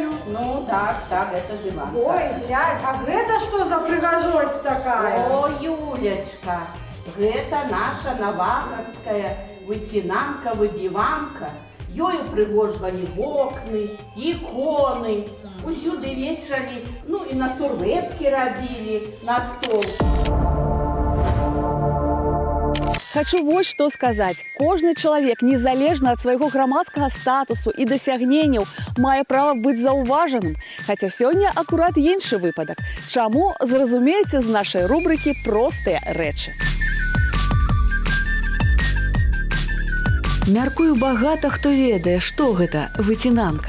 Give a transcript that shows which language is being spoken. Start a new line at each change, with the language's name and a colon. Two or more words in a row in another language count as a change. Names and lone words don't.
Russian: Ну, так, это диван. Ой, глянь, а это что за пригожость такая? О, Юлечка,
Belarusian: гэта наша наваградская выцінанка-выбіванка. Ёю прыгожвалі вокны, іконы, усюды вешалі, ну і на сурветкі рабілі, на стол.
Russian: Хочу вот что сказать.
Belarusian: Кожны чалавек, незалежна ад свайго грамадскага статусу і дасягненняў, мае права быць заўважаным. Хаця сёння акурат іншы выпадак. Чаму, зразумееце з нашай рубрыкі «Простыя рэчы». Мяркую, багата хто ведае, што гэта выцінанка.